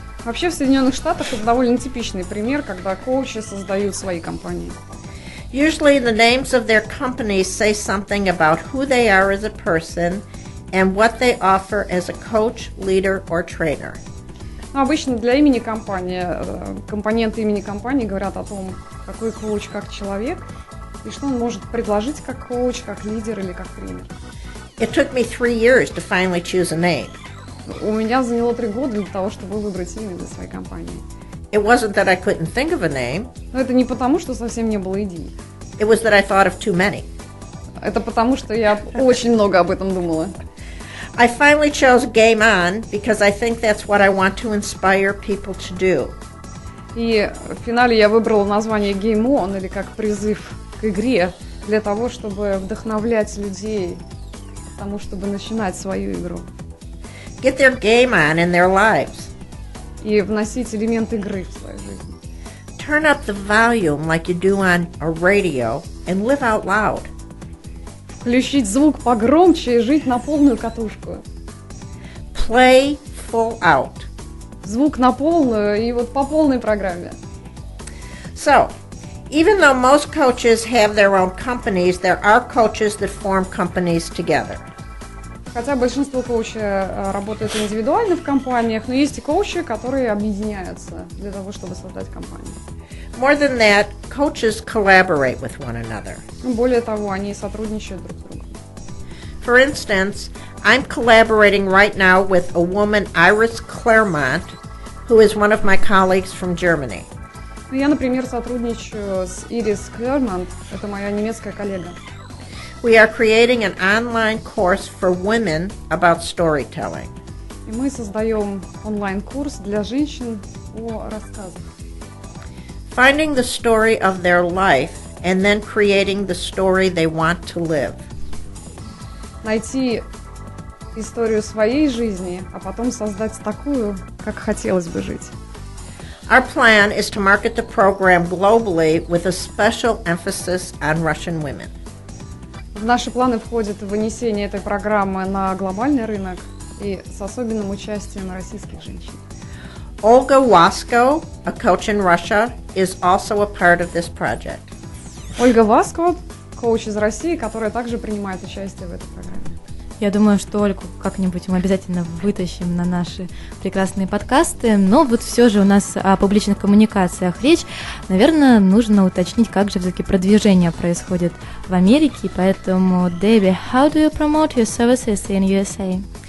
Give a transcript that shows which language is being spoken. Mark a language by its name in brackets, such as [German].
[Russian] Вообще в Соединенных Штатах это довольно типичный пример, когда коучи создают свои компании. [English] Usually the names of their companies say something about who they are as a person and what they offer as a coach, leader, or trainer. [Russian] Но обычно для имени компании, компоненты имени компании говорят о том, какой коуч как человек, и что он может предложить как коуч, как лидер или как тренер. [English] It took me 3 years to finally choose a name. [Russian] У меня заняло 3 года для того, чтобы выбрать имя для своей компании. [English] It wasn't that I couldn't think of a name. [Russian] Но это не потому, что совсем не было идей. [English] It was that I thought of too many. [Russian] Это потому, что я очень много об этом думала. [English] I finally chose Game On because I think that's what I want to inspire people to do. [Russian] И в финале я выбрала название Game On, или как призыв к игре, для того, чтобы вдохновлять людей к тому, чтобы начинать свою игру. [English] Get their game on in their lives. [Russian] И вносить элемент игры в свою жизнь. [English] Turn up the volume like you do on a radio and live out loud. [Russian] Включить звук погромче и жить на полную катушку. [English] Play full out. [Russian] Звук на полную и вот по полной программе. [English] So, even though most coaches have their own companies, there are coaches that form companies together. [Russian] Хотя большинство коучей работают индивидуально в компаниях, но есть и коучи, которые объединяются для того, чтобы создать компанию. [English] More than that, coaches collaborate with one another. [Russian] Более того, они сотрудничают друг с другом. [English] For instance, I'm collaborating right now with a woman, Iris Claremont, who is one of my colleagues from Germany. [Russian] Я, например, сотрудничаю с Ирис Клермонт, это моя немецкая коллега. [English] We are creating an online course for women about storytelling. [Russian] И мы создаем онлайн-курс для женщин о рассказах. [English] Finding the story of their life and then creating the story they want to live. [Russian] Найти историю своей жизни, а потом создать такую, как хотелось бы жить. [English] Our plan is to market the program globally with a special emphasis on Russian women. [Russian] В наши планы входит вынесение этой программы на глобальный рынок и с особенным участием российских женщин. [English] Olga Wasko, a coach in Russia, is also a part of this project. [Russian] Ольга Васко, коуч из России, которая также принимает участие в этой программе. Я думаю, что Ольгу как-нибудь мы обязательно вытащим на наши прекрасные подкасты, но вот все же у нас о публичных коммуникациях речь. Наверное, нужно уточнить, как же все-таки продвижение происходит в Америке, поэтому, Дебби, [English] how do you promote your services in USA?